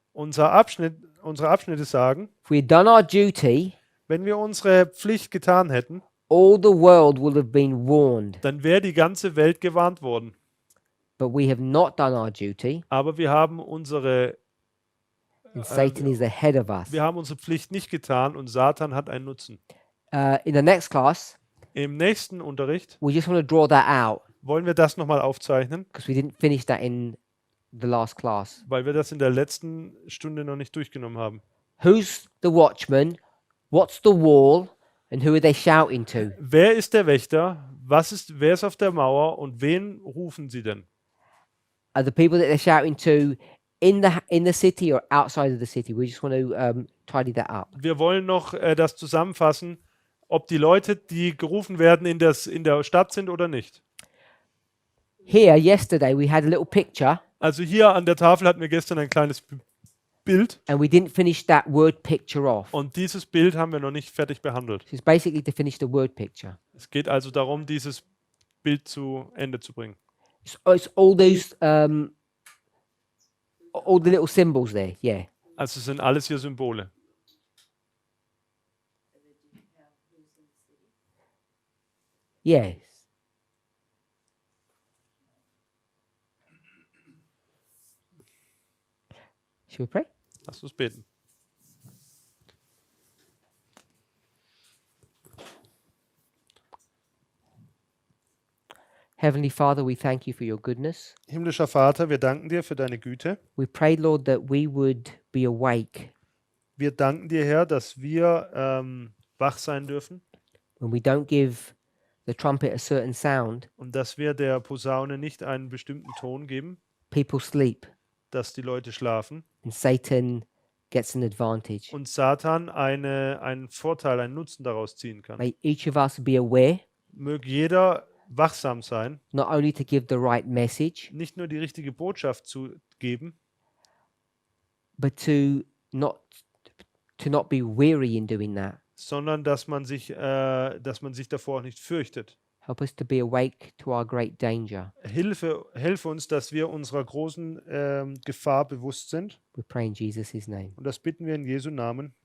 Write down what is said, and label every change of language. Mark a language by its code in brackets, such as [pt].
[de] Unsere Abschnitte sagen, [en] If we had done our duty, [de] wenn wir unsere Pflicht getan hätten, [en] all the world would have been warned. [de] dann wäre die ganze Welt gewarnt worden. [en] But we have not done our duty, [de] Aber wir haben unsere [en] and Satan is ahead of us. [de] Pflicht nicht getan und Satan hat einen Nutzen. [en] In the next class, [de] Im nächsten Unterricht [en] we just want to draw that out [de] wollen wir das nochmal aufzeichnen, [en] because we didn't finish that in the last class. [de] weil wir das in der letzten Stunde noch nicht durchgenommen haben. [en] Who's the watchman? What's the wall? And who are they shouting to? [de] Wer ist der Wächter? Wer ist auf der Mauer und wen rufen sie denn? [en] Are the people that they're shouting to in the city or outside of the city? We just want to tidy that up. [de] Wir wollen noch das zusammenfassen, ob die Leute, die gerufen werden, in der Stadt sind oder nicht. [en] Here, yesterday, we had a little picture, [de] Also hier an der Tafel hatten wir gestern ein kleines Bild [en] and we didn't finish that word picture off. [de] und dieses Bild haben wir noch nicht fertig behandelt. [en] So it's basically to finish the word picture. [de] Es geht also darum, dieses Bild zu Ende zu bringen. [en] It's all those, all the little symbols there. Yeah. [de] Also es sind alles hier Symbole. [en] Yes. Shall we pray? [de] Lass uns beten. [en] Heavenly Father, we thank you for your goodness. [de] Himmlischer Vater, wir danken dir für deine Güte. [en] We pray, Lord, that we would be awake [de] Wir danken dir, Herr, dass wir wach sein dürfen [en] when we don't give the trumpet a certain sound. [de] und dass wir der Posaune nicht einen bestimmten Ton geben, [en] People sleep [de] dass die Leute schlafen [en] and Satan gets an advantage. [de] und Satan einen Vorteil, einen Nutzen daraus ziehen kann. [en] May each of us be aware, [de] Möge jeder wachsam sein, [en] not only to give the right message, [de] nicht nur die richtige Botschaft zu geben, [en] but to not be weary in doing that. [de] sondern dass man sich davor auch nicht fürchtet. [en] Help us to be awake to our great danger. [de] Hilfe uns, dass wir unserer großen Gefahr bewusst sind. [en] We pray in Jesus' name. [de] Und das bitten wir in Jesu Namen.